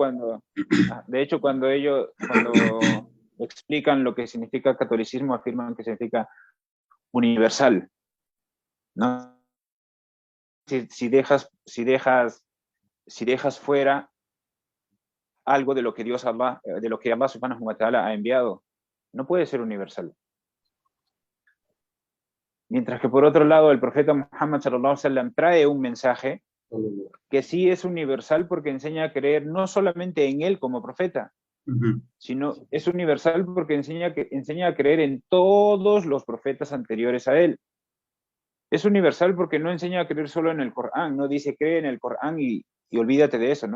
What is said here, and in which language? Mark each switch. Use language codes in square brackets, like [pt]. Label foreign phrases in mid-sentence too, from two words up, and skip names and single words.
[es] cuando, de hecho, cuando explican lo que significa catolicismo, afirman que significa universal, ¿no? Si dejas fuera algo de lo que de lo que Allah [ar] سبحانه وتعالى [es] ha enviado, no puede ser universal. Mientras que por otro lado, el profeta Muhammad [ar] صلى الله عليه وسلم [es] trae un mensaje que sí es universal porque enseña a creer no solamente en él como profeta, Ujú. sino es universal porque enseña a creer en todos los profetas anteriores a él. Es universal porque no enseña a creer solo en el Corán, no dice cree en el Corán y olvídate de eso, ¿no?